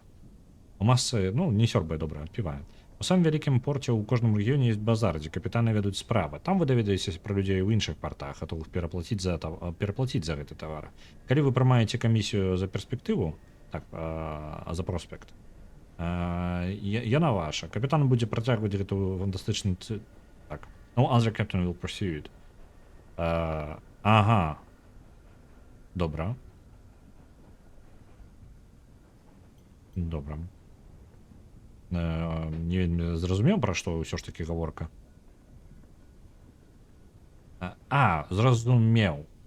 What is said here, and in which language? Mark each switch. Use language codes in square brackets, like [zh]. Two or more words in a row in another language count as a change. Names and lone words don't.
[be] У масцы, ну, не сёрбае, добра, адпівае. У самым вялікім порце ў кожным рэгіёне ёсць базар, дзе капітаны ведуць справы. Там вы даведаецеся пра людзей у іншых партах, гатовых пераплаціць за гэты тавар. Калі вы прымаеце камісію за перспектыву, так, за проспект, яна ваша. Капітан будзе працягваць гэту фантастычную... Так. [en] No other captain will pursue it. [be] Ага. Добра. Добра. Не зразумеў, пра што ўсё ж такі гаворка. Зразумеў.